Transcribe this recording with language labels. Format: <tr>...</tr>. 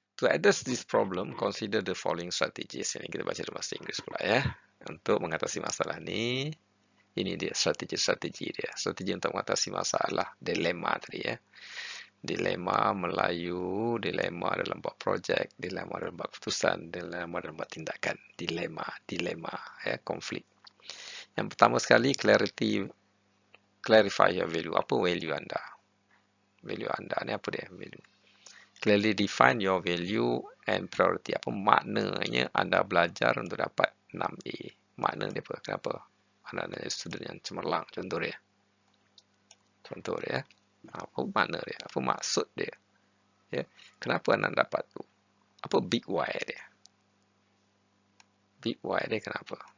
<en>To address this problem, consider the following strategies.</en> <ms>Ini kita baca dalam bahasa Inggeris pula, ya. Untuk mengatasi masalah ni, ini dia strategi dia. Strategi untuk mengatasi masalah dilema tadi, ya. Dilema Melayu, dilema dalam buat projek, dilema dalam buat keputusan, dilema dalam buat tindakan. Dilema, ya, konflik. Yang pertama sekali,</ms> <en>clarify your value.</en> <ms>Apa value anda? Value anda ni apa dia? Value.</ms> <en>Clearly define your value and priority.</en> <ms>Apa maknanya anda belajar untuk dapat 6A? Makna dia apa? Kenapa? Anda adalah student yang cemerlang. Contoh dia. Apa makna dia? Apa maksud dia? Ya. Kenapa anda dapat tu? Apa big why dia? Big why dia kenapa?</ms>